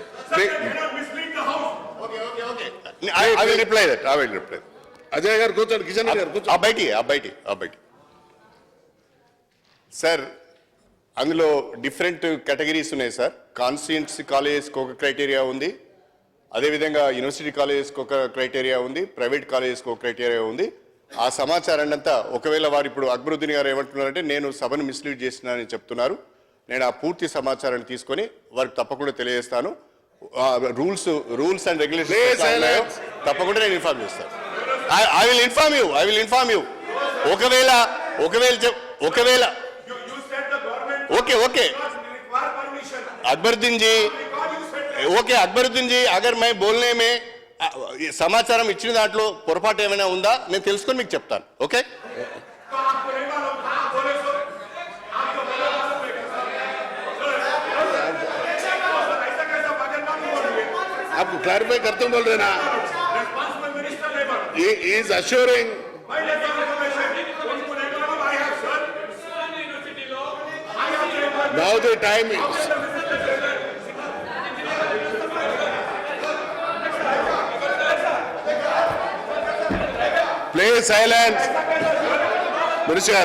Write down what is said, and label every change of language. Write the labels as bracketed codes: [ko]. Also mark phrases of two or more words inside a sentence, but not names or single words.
[en] I will reply that. [te] Ajay garu కూర్చోండి, కిషన్ గారు కూర్చోండి. బయటి సార్, అందులో [en] different categories [te] ఉన్నాయి సార్. [en] constituency colleges [te] ఒక క్రైటీరియా ఉంది, అదేవిధంగా [en] university colleges [te] ఒక క్రైటీరియా ఉంది, [en] private colleges [te] ఒక క్రైటీరియా ఉంది. ఆ సమాచారాన్ని అంతా ఒకవేళ వారు ఇప్పుడు అక్బరుద్దీన్ గారు ఏమంటున్నారంటే నేను సభను మిస్లీడ్ చేసినానని చెప్తున్నారు. నేను ఆ పూర్తి సమాచారాన్ని తీసుకొని వారికి తప్పకుండా తెలియజేస్తాను. [en] rules and regulations [te] తప్పకుండా నేను ఇన్ఫార్మ్ చేస్తాను. [en] I will inform you. [te] ఒకవేళ ఓకే [hi] अकबरुद्दीन जी अगर मैं बोलने में [te] సమాచారం ఇచ్చిన దాంట్లో పొరపాటు ఏమైనా ఉందా నేను తెలుసుకొని మీకు చెప్తాను. ఓకే [hi] आपको क्लैरिफाई करते बोल रहे ना, [en] he is assuring. Now the time is. Play silence, Minister.